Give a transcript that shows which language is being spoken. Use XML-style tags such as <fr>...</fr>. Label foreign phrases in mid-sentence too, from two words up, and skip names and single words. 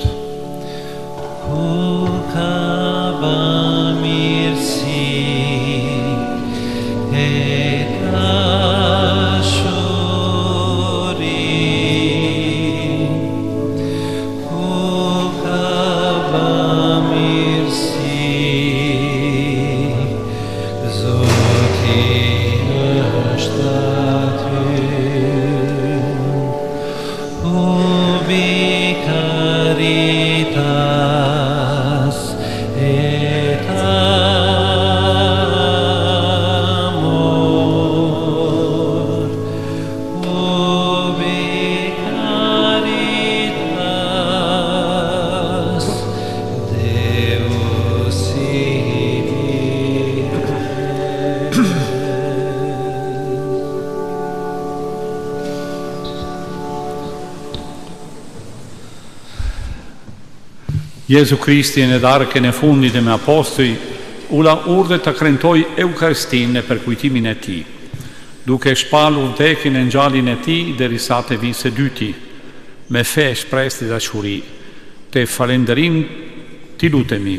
<sq>Ku ka ba mirësi e dashuri, ku ka ba mirësi, Zoti është aty.</sq> <la>Ubi caritas et amor, ubi caritas Deus</la> <sq>Jezu Kristi në darkën e fundit e me apostoj, u la urdhë të krentoj Eukaristin në përkujtimin e ti, duke shpalur vdekjen e ngjalljen e tij derisa të vijë së dyti, me fe, shpresë dhe dashuri, të falënderim ti lutemi.</sq>